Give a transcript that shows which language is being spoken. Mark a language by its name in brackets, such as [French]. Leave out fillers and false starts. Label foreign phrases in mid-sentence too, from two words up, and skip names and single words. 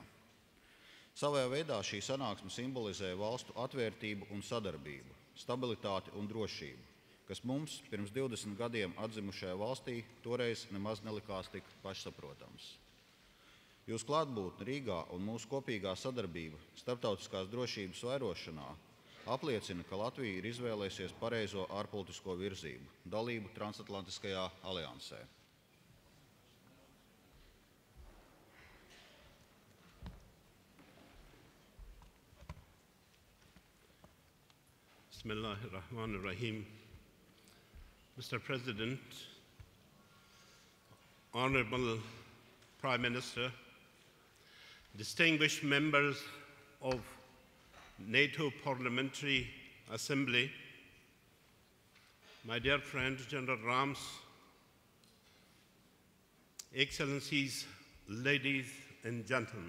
[Latvian] Savā veidā šī sanāksme simbolizē valstu atvērtību un sadarbību, stabilitāti un drošību, kas mums pirms 20 gadiem atzimušajā valstī toreiz nemaz nelikās tik pašsaprotams. Jūsu klātbūtne Rīgā un mūsu kopīgā sadarbība starptautiskās drošības vairošanā apliecina, ka Latvija ir izvēlējusies pareizo ārpolitisko virzību – dalību transatlantiskajā aliansē. [Arabic] بسم الله الرحمن الرحيم. [English] Mr. President, Honorable Prime Minister, distinguished members of NATO Parliamentary Assembly, my dear friend General Rams, Excellencies, ladies and gentlemen.